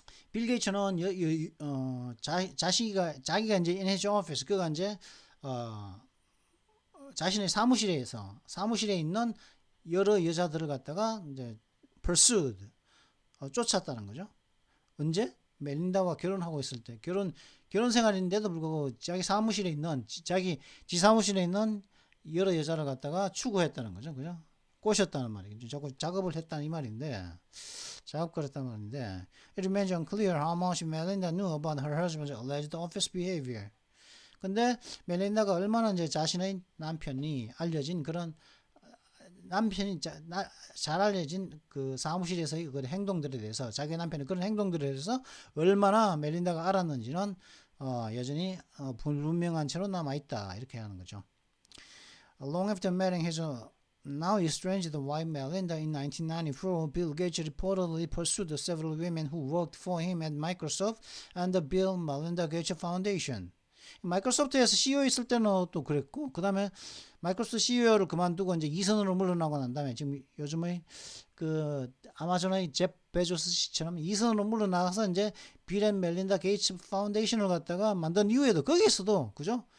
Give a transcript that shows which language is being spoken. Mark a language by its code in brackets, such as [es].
[ko] 빌 게이츠는 자기가 이제 [en] in his office, [ko] 그가 이제 자신의 사무실에 있는 여러 여자들을 갖다가 이제 pursued, 쫓았다는 거죠. 언제? 멜린다와 결혼하고 있을 때, 결혼 생활인데도 불구하고 자기 사무실에 있는 지 사무실에 있는 여러 여자를 갖다가 추구했다는 거죠. 그죠? 꼬셨다는 말이죠. 자꾸 작업을 했다는 이 말인데, 작업을 했다는 말인데, [en] it remains unclear how much Melinda knew about her husband's alleged office behavior. [ko] 근데 멜린다가 얼마나 이제 자신의 남편이 알려진 그런 남편이 잘 알려진 그 사무실에서의 그 행동들에 대해서, 자기 남편의 그런 행동들에 대해서 얼마나 멜린다가 알았는지는 여전히 불분명한 채로 남아있다, 이렇게 하는 거죠. [en] Long after marrying his now estranged wife Melinda in 1994, Bill Gates reportedly pursued several women who worked for him at Microsoft and the Bill Melinda Gates Foundation. [ko] 마이크로소프트에서 CEO 있을 때는 또 그랬고, 그 다음에 마이크로소프트 CEO를 그만두고 이제 이선으로 물러나고 난 다음에 지금 요즘의 그 아마존의 잽 베조스 씨처럼 이선으로 물러나가서 이제 빌 앤 멜린다 게이츠 파운데이션을 갖다가 만든 이후에도 거기에서도, 그죠?